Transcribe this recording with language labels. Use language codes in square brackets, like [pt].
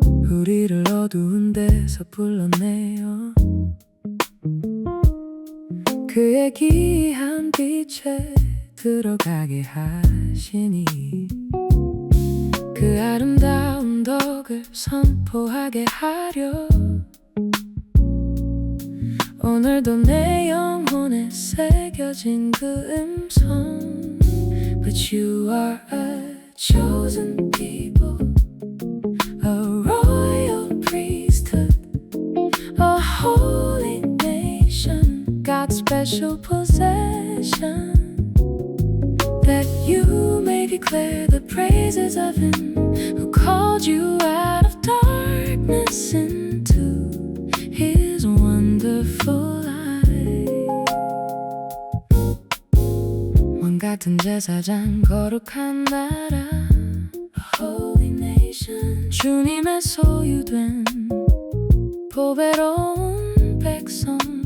[ko] 우리를 어두운 데서 불러내어 그의 기이한 빛에 들어가게 하시니 그 아름다운 덕을 선포하게 하려 오늘도 내 영혼에 새겨진 그 음성. [en] But you are a chosen people, a royal priesthood, a holy nation, God's special possession, that you may declare the praises of Him who called you out of darkness into His wonderful light. [ko] 왕 같은 제사장, 거룩한 나라, [en] a holy nation, [ko] 주님의 소유된 보배로운 백성.